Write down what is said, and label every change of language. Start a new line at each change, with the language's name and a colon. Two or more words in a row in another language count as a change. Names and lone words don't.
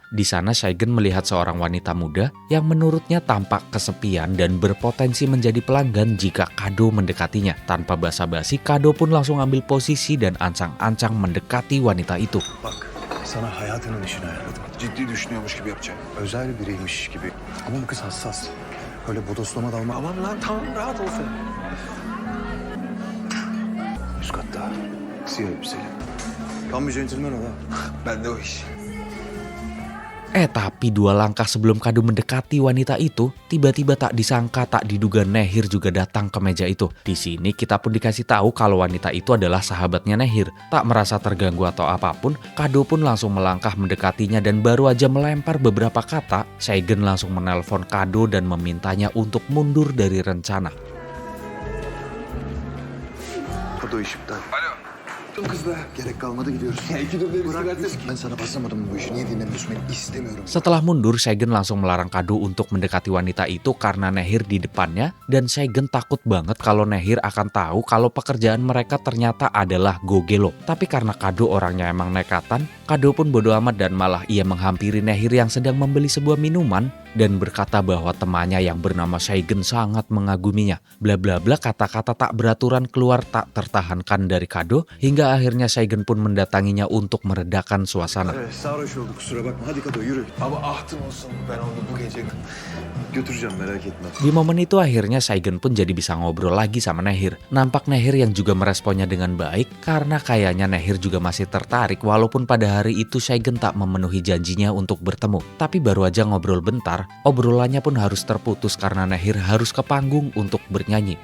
Indonesian: Di sana Saigen melihat seorang wanita muda yang menurutnya tampak kesepian dan berpotensi menjadi pelanggan jika Kado mendekatinya. Tanpa basa-basi, Kado pun langsung ambil posisi dan ancang-ancang mendekati wanita itu.
Turkish: Bak sana hayatının işini ayarladım. Ciddi düşünüyormuş gibi yapacağım. Özel biriymiş gibi. Ama bu kız hassas. Öyle bodoslama dalma. Aman lan tamam rahat olsun. Üst katta. Siyah elbiseli. Tam bir centilmen ol ha. Ben de o iş.
Indonesian: Tapi 2 langkah sebelum Kado mendekati wanita itu, tiba-tiba tak disangka tak diduga Nehir juga datang ke meja itu. Di sini kita pun dikasih tahu kalau wanita itu adalah sahabatnya Nehir. Tak merasa terganggu atau apapun, Kado pun langsung melangkah mendekatinya dan baru aja melempar beberapa kata, Saigen langsung menelpon Kado dan memintanya untuk mundur dari rencana.
Turkish: Hadi o iş iptal. Alo. Kızlar. Gerek kalmadı gidiyoruz. Ya iki dur Bırak demişsin. biz. Ben sana basamadım bu işi. Niye dinlemiyorsun beni? İstemiyorum.
Indonesian: Setelah mundur, Saigen langsung melarang Kado untuk mendekati wanita itu karena Nehir di depannya dan Saigen takut banget kalau Nehir akan tahu kalau pekerjaan mereka ternyata adalah gogelo. Tapi karena Kado orangnya emang nekatan, Kado pun bodo amat dan malah ia menghampiri Nehir yang sedang membeli sebuah minuman dan berkata bahwa temannya yang bernama Saigen sangat mengaguminya. Bla bla bla, kata-kata tak beraturan keluar tak tertahankan dari Kado hingga akhirnya Saigen pun mendatanginya untuk meredakan suasana.
Turkish: Sarhoş olduk kusura bakma. Hadi Kado yürü. Ama ahtım olsun ben onu bu gece Götüreceğim merak etme.
Indonesian: Di momen itu akhirnya Saigen pun jadi bisa ngobrol lagi sama Nehir. Nampak Nehir yang juga meresponnya dengan baik karena kayaknya Nehir juga masih tertarik walaupun pada hari itu Saigen tak memenuhi janjinya untuk bertemu. Tapi baru aja ngobrol bentar, obrolannya pun harus terputus karena Nehir harus ke panggung untuk bernyanyi.